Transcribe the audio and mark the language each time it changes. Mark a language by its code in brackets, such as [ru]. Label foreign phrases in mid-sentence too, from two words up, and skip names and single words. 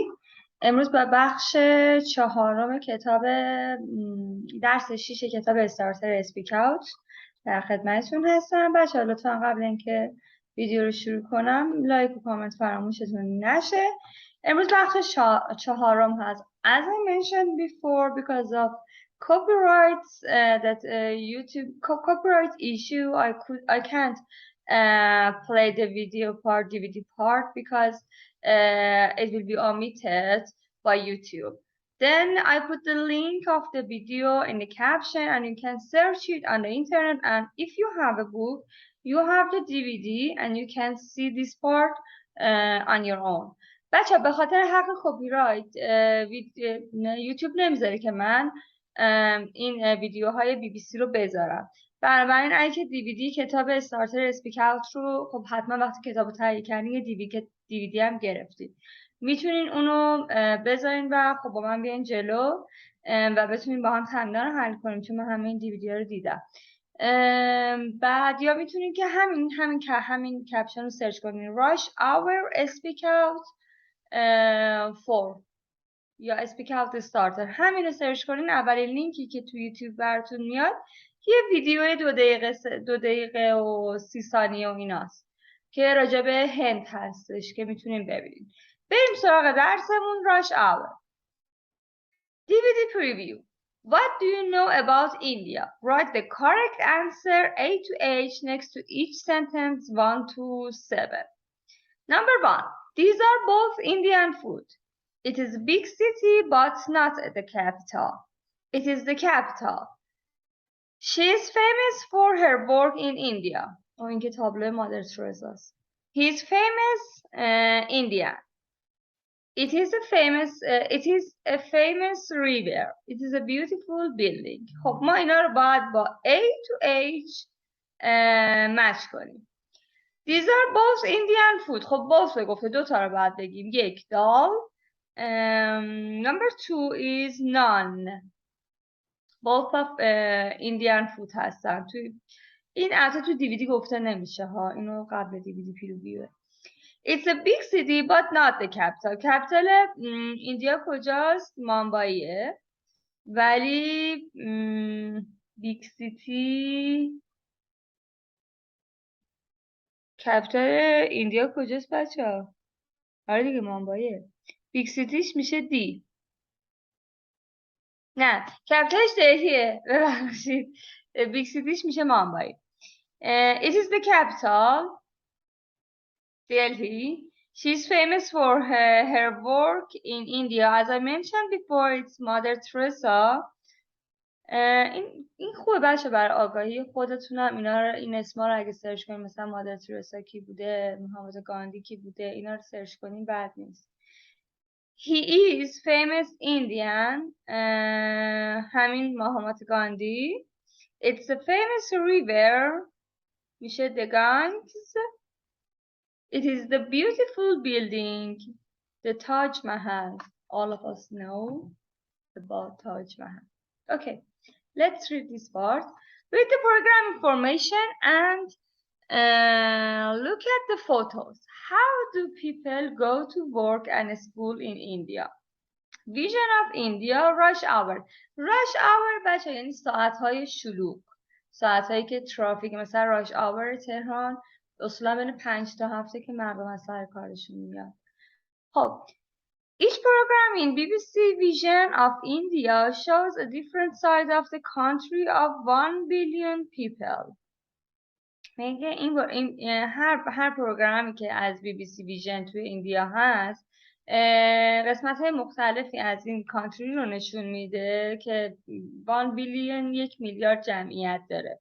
[fa] امروز با بخش 4 کتاب درس 6 کتاب استارتر اسپیک در خدمتتون هستم. بچه‌ها لطفا قبل اینکه ویدیو رو شروع کنم لایک و کامنت فراموشتون نشه. امروز بخش 4 هست. [en] As I mentioned before, because of copyrights YouTube copyright issue, I can't play the DVD part because it will be omitted by YouTube. Then I put the link of the video in the caption and you can search it on the internet, and if you have a book, you have the DVD and you can see this part on your own. [fa] بچه به خاطر حق کپی رایت یوتیوب نمیذاره که من این ویدیوهای BBC رو بذارم. بنابراین اگه دیویدی کتاب استارتر اسپیک رو خب حتما وقتی کتاب رو تهیه کردین یه دیویدی هم گرفتید، میتونین اونو بذارین و خب با من بیاین جلو و بتونین با هم تمرین رو حل کنیم، چون من همه این دیویدی ها رو دیدم. بعد یا میتونین که همین کپشن رو سرچ کنین [en] rush hour speak out for [fa] یا اسپیک اوت استارتر، همین رو سرچ کنین. اولین لینکی که تو یوتیوب براتون میاد یه ویدیو 2 دقیقه و 30 ثانیه و ایناست که راجع به هند هستش که میتونین ببینین. بریم سراغ درسمون. [en] rush hour. DVD preview. What do you know about India? Write the correct answer A to H next to each sentence 1 to 7. Number 1. These are both Indian food. It is a big city, but not the capital. It is the capital. She is famous for her work in India. [fa] این که تابلو مادر ترزاست. [en] He is famous Indian. It is a famous river. It is a beautiful building. [fa] خب ما اینا رو باید با [en] A to H [fa] مچ کنیم. [en] These are both Indian food. [fa] خب both گفته 2 تا رو باید بگیم. یک دال. [en] Number 2 is none. Both of Indian food هستن. [fa] این البته تو دیویدی گفته نمیشه ها. اینو قبل دیویدی پیرویه. [en] It's a big city but not the capital. capital India [fa] کجاست؟ مامباییه. ولی [en] big city capital India [fa] کجاست بچه‌ها؟ آره دیگه مامباییه. [en] big city [fa] میشه دی. نه کپیتالش دلهیه، ببخشید. [en] big city [fa] میشه مامبای. [en] It is the capital. Delhi. She's famous for her work in India. As I mentioned before, it's Mother Teresa. [fa] این خوبه بچه برای آگاهی خودتونم این اسما رو اگه سرچ کنین، مثلا مادر ترسا کی بوده، مهاتما گاندی کی بوده، اینا رو سرچ کنین بد نیست. [en] He is famous Indian. [fa] همین مهاتما گاندی. [en] It's a famous river. میشه the Ganges. It is the beautiful building. The Taj Mahal. All of us know about Taj Mahal. Okay, let's read this part. Read the program information and look at the photos. How do people go to work and school in India? Vision of India. Rush hour. Rush hour [fa] بچه یعنی ساعتهای شلوغ، ساعتهایی که ترافیک، مثلا [en] rush hour [fa] تهران اصولا بین 5 تا 7 که مردم از سر کارشون میاد. [en] خب each program in BBC Vision of India shows a different side of the country of 1 billion people. [fa] میگه این هر پروگرامی که از BBC ویژن توی ایندیا هست قسمت های مختلفی از این کانتری رو نشون میده که 1 بیلیون 1 میلیارد جمعیت داره.